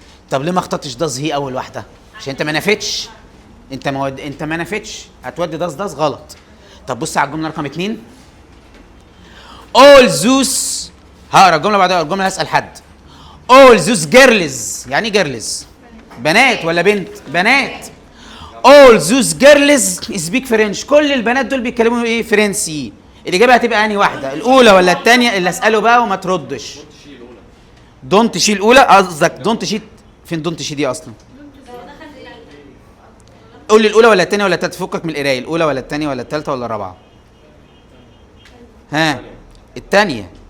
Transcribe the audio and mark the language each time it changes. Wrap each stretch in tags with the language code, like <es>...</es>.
<ar>طب ليه ما اخترتش داز هي اول واحده؟ عشان انت ما نفتش. انت ما نفتش هتودي داز غلط. طب بص على الجمله رقم 2.</ar> <en>all those.</en> <ar>هقرا الجمله بعدها. الجمله هسال حد.</ar> <en>all those girls.</en> <ar>يعني ايه جيرلز؟ بنات ولا بنت؟ بنات.</ar> <en>all those girls speak French.</en> <ar>كل البنات دول بيتكلموا ايه؟ فرنسي. الاجابه هتبقى انهي واحده؟ الاولى ولا الثانيه؟ اللي اساله بقى وما تردش. دونت شي الاولى قصدك؟ دونت شي فين؟ دونت شي دي اصلا؟ قول لي الاولى ولا الثانيه ولا الثالثه؟ فكك من القرايه. الاولى ولا الثانيه ولا الثالثه ولا الرابعه؟ ها الثانيه.</ar>